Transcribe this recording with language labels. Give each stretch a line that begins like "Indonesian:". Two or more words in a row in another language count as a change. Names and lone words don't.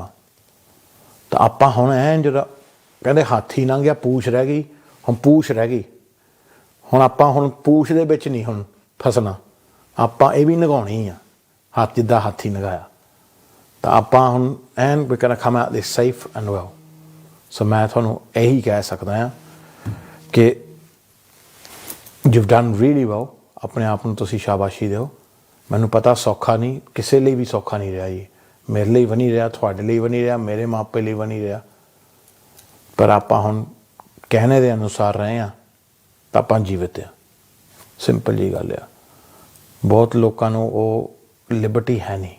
Punjabi: ਤਾਂ ਆਪਾਂ ਹੁਣ ਜਿਹੜਾ ਕਹਿੰਦੇ ਹਾਥੀ ਲੰਘ ਗਿਆ ਪੂਛ ਰਹਿ ਗਈ, ਹੁਣ ਪੂਛ ਰਹਿ ਗਈ। ਹੁਣ ਆਪਾਂ ਪੂਛ ਦੇ ਵਿੱਚ ਨਹੀਂ ਹੁਣ ਫਸਣਾ, ਆਪਾਂ ਇਹ ਵੀ ਲੰਘਾਉਣੀ ਆ, ਜਿੱਦਾਂ ਹਾਥੀ ਲੰਘਾਇਆ। ਤਾਂ ਆਪਾਂ ਹੁਣ ਵੀ ਕਹਿਣਾ
English: come out this safe and well।
Punjabi: ਸੋ ਮੈਂ ਤੁਹਾਨੂੰ ਇਹੀ ਕਹਿ ਸਕਦਾ ਹਾਂ ਕਿ
English: you've done really well।
Punjabi: ਆਪਣੇ ਆਪ ਨੂੰ ਤੁਸੀਂ ਸ਼ਾਬਾਸ਼ੀ ਦਿਓ। ਮੈਨੂੰ ਪਤਾ ਸੌਖਾ ਨਹੀਂ, ਕਿਸੇ ਲਈ ਵੀ ਸੌਖਾ ਨਹੀਂ ਰਿਹਾ ਜੀ, ਮੇਰੇ ਲਈ ਵੀ ਨਹੀਂ ਰਿਹਾ, ਤੁਹਾਡੇ ਲਈ ਵੀ ਨਹੀਂ ਰਿਹਾ, ਮੇਰੇ ਮਾਪੇ ਲਈ ਵੀ ਨਹੀਂ ਰਿਹਾ। ਪਰ ਆਪਾਂ ਹੁਣ ਕਹਿਣੇ ਦੇ ਅਨੁਸਾਰ ਰਹੇ ਹਾਂ ਤਾਂ ਆਪਾਂ ਜੀਵਤ ਹਾਂ। ਸਿੰਪਲ ਜੀ ਗੱਲ ਆ। ਬਹੁਤ ਲੋਕਾਂ ਨੂੰ ਉਹ ਲਿਬਰਟੀ ਹੈ ਨਹੀਂ।